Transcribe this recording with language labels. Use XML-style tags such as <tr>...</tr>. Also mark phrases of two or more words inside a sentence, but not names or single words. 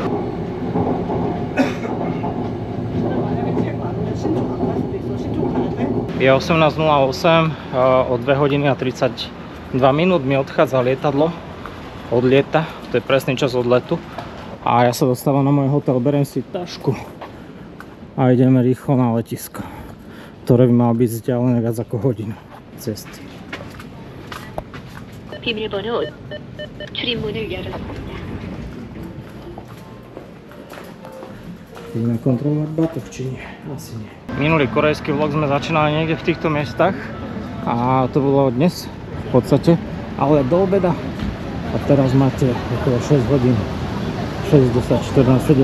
<sk>Je 18:08, o 2 hodiny a 32 minút mi odchádza lietadlo. Odlieta, to je presný čas odletu. A ja sa dostávam na môj hotel, beriem si tašku a ideme rýchlo na letisko, ktoré by malo byť vzdialené viac ako hodinu cesty.</sk> <ko>비밀번호 출입문을 열었습니다.</ko> <sk>Ideme kontrolovať batoh, či nie? Asi nie. Minulý korejský vlog sme začínali niekde v týchto miestach a to bolo dnes v podstate, ale do obeda. A teraz máte okolo 6 hodín, 6, 10, 14, 7.</sk>